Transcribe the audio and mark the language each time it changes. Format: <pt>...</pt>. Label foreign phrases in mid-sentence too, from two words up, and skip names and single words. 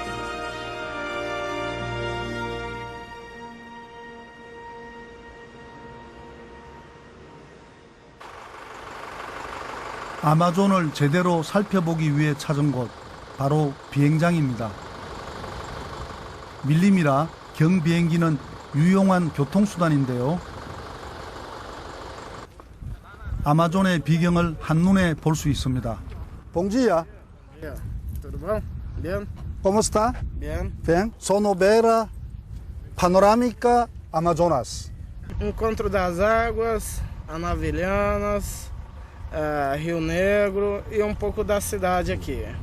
<ko>아마존을 제대로 살펴보기 위해 찾은 곳, 바로 비행장입니다. 밀림이라 경비행기는 유용한 교통수단인데요. 아마존의 비경을 한눈에 볼 수 있습니다.</ko> <pt>Bom dia. Tudo bom? Bien?</pt> <es>¿Cómo está? Bien. Bien.</es> <pt>Sono beira panorâmica Amazonas. Encontro das Águas, Anavilhanas, Rio Negro e um pouco da cidade aqui.</pt>